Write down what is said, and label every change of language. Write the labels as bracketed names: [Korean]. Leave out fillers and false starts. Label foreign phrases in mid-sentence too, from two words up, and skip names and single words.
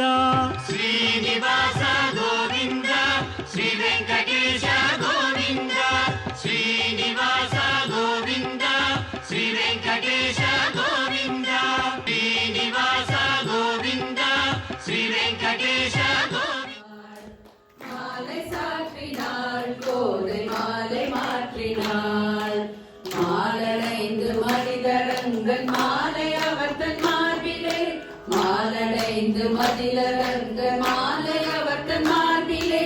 [Kannada] ಶ್ರೀನಿವಾಸ ಗೋವಿಂದ, ಶ್ರೀ ವೆಂಕಟೇಶ ಗೋವಿಂದ, ಶ್ರೀನಿವಾಸ ಗೋವಿಂದ, ಶ್ರೀ ವೆಂಕಟೇಶ ಗೋವಿಂದ, ಶ್ರೀನಿವಾಸ ಗೋವಿಂದ, ಶ್ರೀ ವೆಂಕಟೇಶ ಗೋವಿಂದ. [Tamil] மாலை சாற்றினாள் கோதை மாலை மாற்றினாள், மாலடைந்து மதிலரங்கன் மாலை அவர்தன் மார்பிலே, மாலடைந்து மதிலரங்கன் மாலை அவர்தன் மார்பிலே.